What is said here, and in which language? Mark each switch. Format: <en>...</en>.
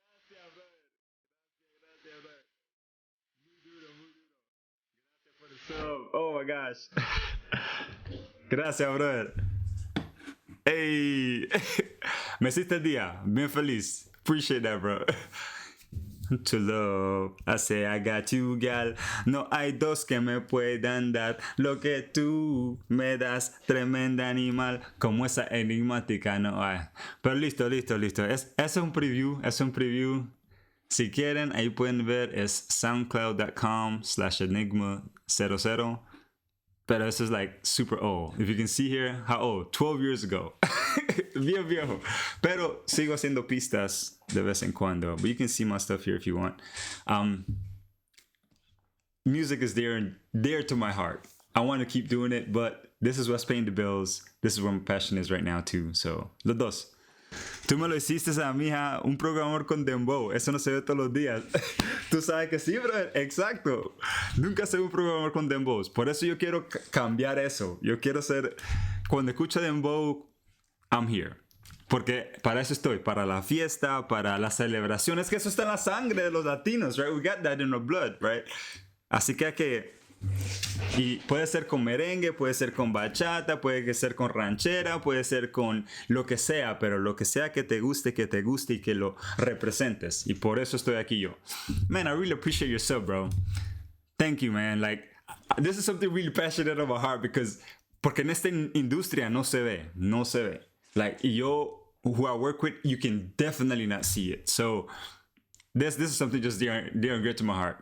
<es>Gracias, brother. Gracias, brother. Gracias por el sub.</es> <en>Oh my gosh.</en> <es>Gracias, brother. Hey. Me hiciste el día. Bien feliz.</es> <en>Appreciate that, bro. To love, I say I got you, gal.</en> <es>No hay dos que me puedan dar lo que tú me das, tremenda animal. Como esa enigmática no hay. Pero listo. Es un preview, Si quieren, ahí pueden ver, es soundcloud.com/enigma00. Pero eso es</es> <en>like super old. If you can see here, how old? 12 years ago.</en> <es>Bien viejo. Pero sigo haciendo pistas de vez en cuando.</es> <en>But you can see my stuff here if you want. Music is dear to my heart. I want to keep doing it, but this is what's paying the bills. This is where my passion is right now too.</en> <es>So, los dos. Tú me lo hiciste a mi hija, un programador con dembow. Eso no se ve todos los días. Tú sabes que sí, brother. Exacto. Nunca se ve un programador con dembows. Por eso yo quiero cambiar eso. Yo quiero ser... Cuando escucho dembow,</es> <en>I'm here.</en> <es>Porque para eso estoy. Para la fiesta, para la celebración. Es que eso está en la sangre de los latinos, right?</es> <en>We got that in our blood, right?</en> <es>Así que hay que... Y puede ser con merengue, puede ser con bachata, puede ser con ranchera, puede ser con lo que sea, pero lo que sea que te guste y que lo representes. Y por eso estoy aquí yo.</es> <en>Man, I really appreciate your sub, bro. Thank you, man. Like, this is something really passionate on my heart</en> <es>porque en esta industria no se ve.</es> <en>Like, yo, who I work with, you can definitely not see it. So, This is something just dear and dear to my heart.</en>